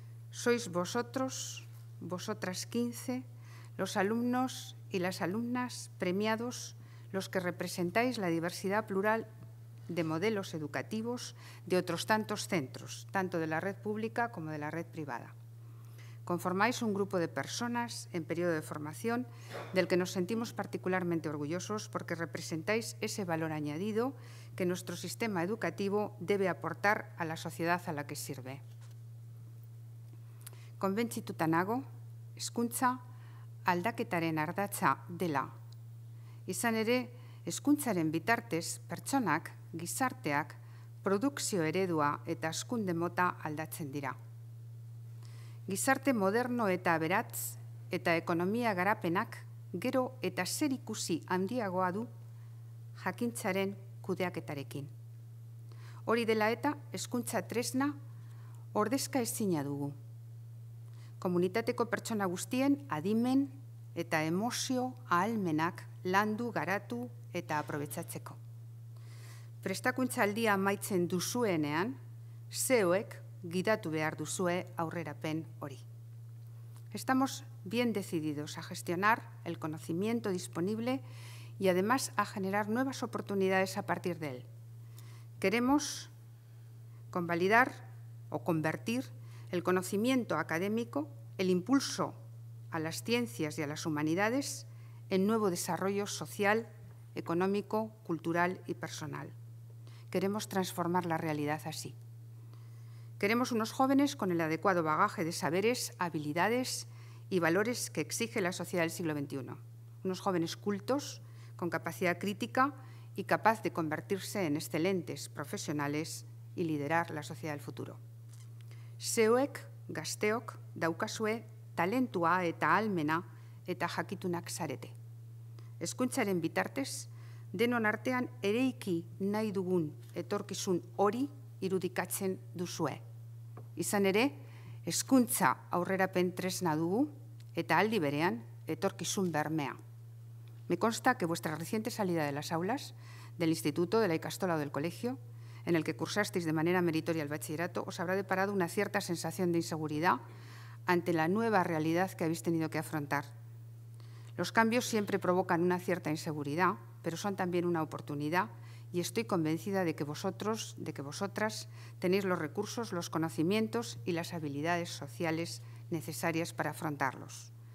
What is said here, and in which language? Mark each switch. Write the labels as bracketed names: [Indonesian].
[Spanish] Sois vosotros, vosotras 15, los alumnos y las alumnas premiados, los que representáis la diversidad plural de modelos educativos de otros tantos centros, tanto de la red pública como de la red privada. Conformáis un grupo de personas en periodo de formación del que nos sentimos particularmente orgullosos porque representáis ese valor añadido que nuestro sistema educativo debe aportar a la sociedad a la que sirve. [Basque] Konbentzituta nago, hezkuntza aldaketaren ardatza dela. Izan ere, hezkuntzaren bitartez pertsonak, gizarteak, produkzio eredua eta hazkunde mota aldatzen dira. Gizarte moderno eta aberats eta ekonomia garapenak gero eta zerikusi handiagoa du jakintzaren kudeaketarekin. Hori dela eta hezkuntza tresna ordezka ezina dugu. Komunitateko pertsona guztien adimen eta emozio ahalmenak landu, garatu eta aprobetxatzeko. Prestakuntza aldia amaitzen duzuenean, zeoek gidatu behar duzue aurrerapen hori. [Spanish] Estamos bien decididos a gestionar el conocimiento disponible y además a generar nuevas oportunidades a partir de él. Queremos convalidar o convertir el conocimiento académico, el impulso a las ciencias y a las humanidades en nuevo desarrollo social, económico, cultural y personal. Queremos transformar la realidad así. Queremos unos jóvenes con el adecuado bagaje de saberes, habilidades y valores que exige la sociedad del siglo XXI. Unos jóvenes cultos, con capacidad crítica y capaz de convertirse en excelentes profesionales y liderar la sociedad del futuro. [Basque] Zeuek, gazteok, daukazue, talentua eta ahalmena eta jakitunak zarete. Hezkuntzaren bitartez, denon artean ereiki nahi dugun etorkizun hori irudikatzen duzue. Izan ere, hezkuntza aurrerapen tresna dugu eta aldi berean etorkizun bermea. [Spanish] Me consta que vuestra reciente salida de las aulas, del instituto, de la ikastola o del colegio, en el que cursasteis de manera meritoria el bachillerato, os habrá deparado una cierta sensación de inseguridad ante la nueva realidad que habéis tenido que afrontar. Los cambios siempre provocan una cierta inseguridad, pero son también una oportunidad y estoy convencida de que vosotros, de que vosotras tenéis los recursos, los conocimientos y las habilidades sociales necesarias para afrontarlos.